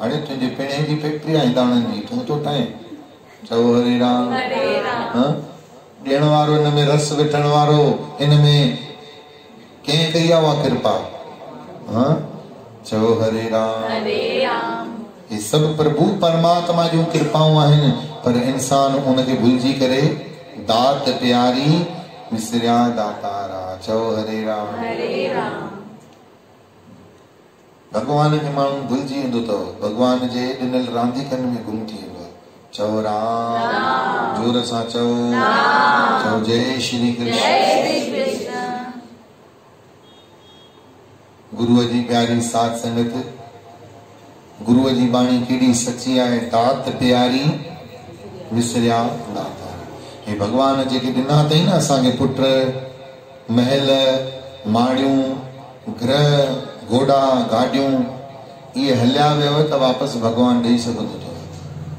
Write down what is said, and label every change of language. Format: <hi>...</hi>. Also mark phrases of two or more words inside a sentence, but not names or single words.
<sd>अरे तुझे पिणे जी फैक्ट्री आहे दाणनि जी, तूं थो ठाहे। चओ हरे राम। ॾियण वारो हिन में रस विठण वारो हिन में कंहिं कई आहे उहा कृपा? चओ हरे राम।</sd> <hi>ये सब</hi> <sd>प्रभु परमात्मा जूं कृपाऊं आहिनि, पर इंसान उनखे भुलिजी करे</sd> <pa>दात प्यारी विसरिया दातारा।</pa> <sd>चओ हरे राम। भगवान खे माण्हू भुलिजी वेंदो अथव, भगवान जे ॾिनल रांदीकनि में गुम थी वेंदो आहे। चओ राम। जोर सां चओ। चओ जय श्री कृष्ण। गुरुअ जी प्यारी साध संगत, गुरुअ जी बाणी केॾी सची आहे।</sd> <pa>दात प्यारी विसरिया दाता।</pa> <sd>हे भगवान जेके ॾिना अथई न असांखे पुट, महल, माड़ियूं, ग्रह, घोड़ा, गाड़ियूं, ये हलिया वियो त वापसि भगवान ॾेई सघंदो अथव।</sd>